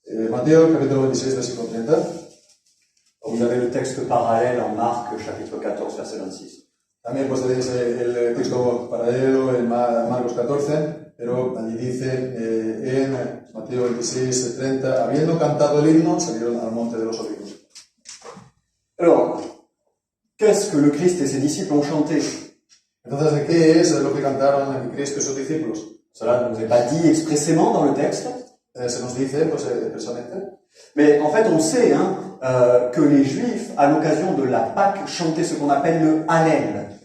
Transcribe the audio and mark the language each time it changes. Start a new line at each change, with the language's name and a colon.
Spanish: Mateo, capítulo 26, versículo 30.
French: Vous avez le texte parallèle en Marc, chapitre 14, verset 26.
Spanish: También pues tenéis el texto paralelo en Marcos 14, pero allí dice en Mateo 26, 30, habiendo cantado el himno, salieron al monte de los olivos.
French: Alors, qu'est-ce que le Christ et ses disciples ont chanté?
Spanish: Entonces, ¿de qué es lo que cantaron Cristo y sus discípulos?
French: Cela ne nous est pas dit expressément dans le texte.
Spanish: Se nos dice, pues expresamente.
French: Mais en fait, on sait que les Juifs, à l'occasion de la Pâque, chantaient ce qu'on appelle le Hallel.